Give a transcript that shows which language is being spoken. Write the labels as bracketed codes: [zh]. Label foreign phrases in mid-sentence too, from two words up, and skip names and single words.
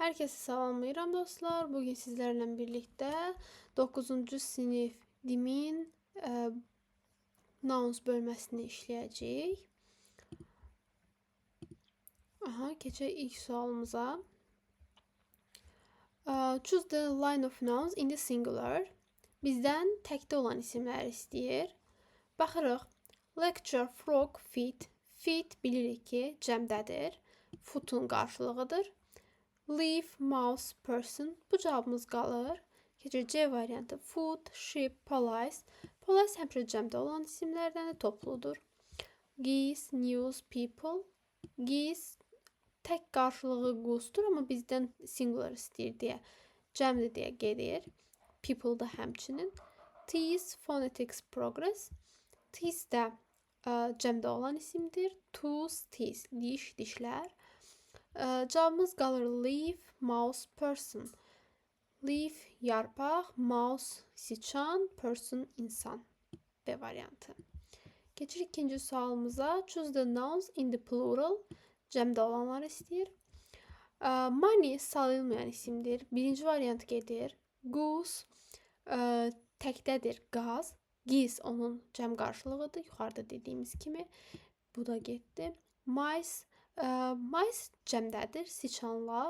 [az] Herkese salamlayıram dostlar. Bugün sizlərlə birlikdə 9-cu sinif dimin nouns bölməsini işləyəcəyik. Keçək ilk sualımıza. [en] Choose the line of nouns in the singular. [az] Bizdən təkdə olan isimləri istəyir. Baxırıq. [en] Lecture, frog, feet. [az] Feet bilirik ki, cəmdədir. Foot'un qarşılığıdır. [en] Leaf, mouse, person. [az] Bu cavabımız qalır. Keçir C variantı. [en] Food, sheep, police. [az] Police həmişə cəmdə olan isimlərdən topludur. [en] Geese, news, people. [az] Geese tək qarşılığı goose-dur, amma bizdən singular istəyir deyə, cəmdir deyə gedir. People da həmçinin. [en] Tease, phonetics, progress. [az] Tease də cəmdə olan isimdir. [en] Tooth, teeth, [az] diş, dişlər. Cavabımız qalır [en] leaf, mouse, person. [az] Leaf yarpaq, mouse siçan, person insan. B variantı. Keçirik ikinci sualımıza. [en] Choose the nouns in the plural. [az] Cəmdə olanlar istəyir. Money sayılmayan isimdir. Birinci variant gedir. Goose təkdədir, qaz. Geese onun cəm qarşılığıdır. Yuxarıda dediyimiz kimi. Bu da getdi. Mice cəmdədir, siçanlar.